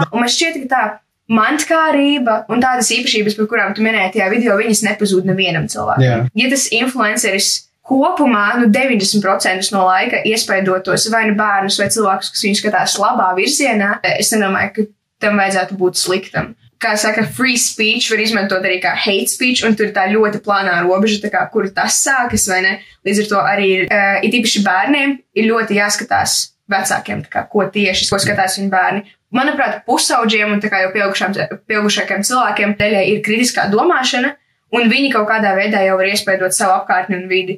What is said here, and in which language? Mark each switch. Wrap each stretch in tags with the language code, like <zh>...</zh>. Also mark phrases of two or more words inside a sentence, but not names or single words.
<lv>Un man šķiet, ka tā mantkārība un tādas īpašības, par kurām tu minēji tajā video, viņas nepazūd nevienam cilvēkam. Yeah. Ja tas influenceris kopumā 90% no laika iespaidotos vai nu bērnus vai cilvēkus, kas viņu skatās labā virzienā, es nedomāju, ka tam vajadzētu būt sliktam. Kā saka,</lv> <en>free speech</en> <lv>var izmantot arī kā</lv> <en>hate speech,</en> <lv>un tur ir tā ļoti plānā robeža, tā kā, kur tas sākas, vai ne? Līdz ar to arī ir īpaši bērniem ir ļoti jāskatās vecākiem, tā kā, ko tieši, ko skatās viņu bērni. Manuprāt, pusauģiem un tā kā jau pieaugušākiem cilvēkiem daļai ir kritiskā domāšana, un viņi kaut kādā veidā jau var iespaidot savu apkārtni un vidi.</lv>